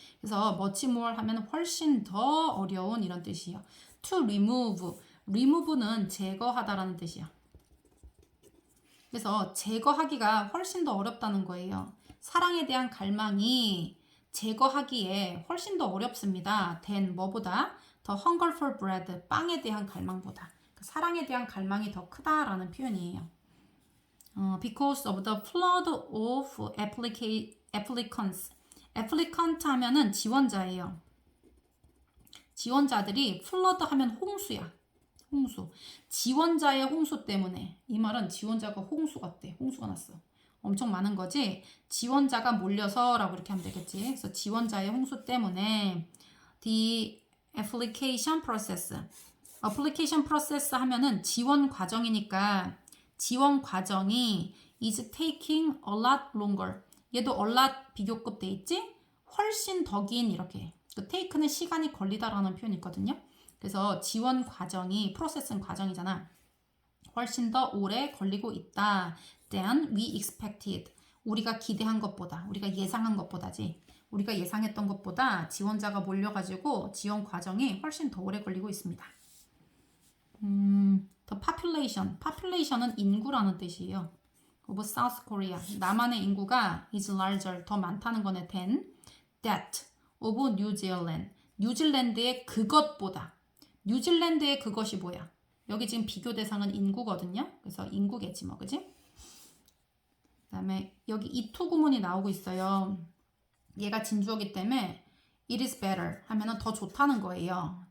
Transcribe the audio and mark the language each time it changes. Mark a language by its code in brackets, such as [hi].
[ko] 그래서 much more 하면 훨씬 더 어려운 이런 뜻이에요. to remove는 제거하다라는 뜻이야. 그래서 제거하기가 훨씬 더 어렵다는 거예요. 사랑에 대한 갈망이 제거하기에 훨씬 더 어렵습니다. than 뭐보다? [en] The hunger for bread, [ko] 빵에 대한 갈망보다. 사랑에 대한 갈망이 더 크다라는 표현이에요. [en] Because of the flood of applicants. [ko] applicant 하면은 지원자예요. 지원자들이 flood 하면 홍수야. 홍수. 지원자의 홍수 때문에. 이 말은 지원자가 홍수 같대. 홍수가 났어. 엄청 많은 거지. 지원자가 몰려서라고 이렇게 하면 되겠지. 그래서 지원자의 홍수 때문에 [en] the application process. [ko] application process 하면은 지원 과정이니까 지원 과정이 [en] is taking a lot longer. [ko] 얘도 a lot 비교급 돼 있지? 훨씬 더 긴 이렇게. 그 take는 시간이 걸리다라는 표현이 있거든요. 그래서 지원 과정이 process는 과정이잖아. 훨씬 더 오래 걸리고 있다. [en] than we expected. [ko] 우리가 기대한 것보다, 우리가 예상한 것보다지. 우리가 예상했던 것보다 지원자가 몰려가지고 지원 과정이 훨씬 더 오래 걸리고 있습니다. [en] The population. population은 [ko] 인구라는 뜻이에요. [en] of South Korea. [ko] 남한의 인구가 [en] is larger. [ko] 더 많다는 거네. [en] than that of New Zealand. [ko] 뉴질랜드의 그것보다. 뉴질랜드의 그것이 뭐야? 여기 지금 비교 대상은 인구거든요. 그래서 인구겠지 뭐, 그지? 그 다음에 여기 이투 구문이 나오고 있어요. 얘가 진주어기 때문에 it is better 하면은 더 좋다는 거예요.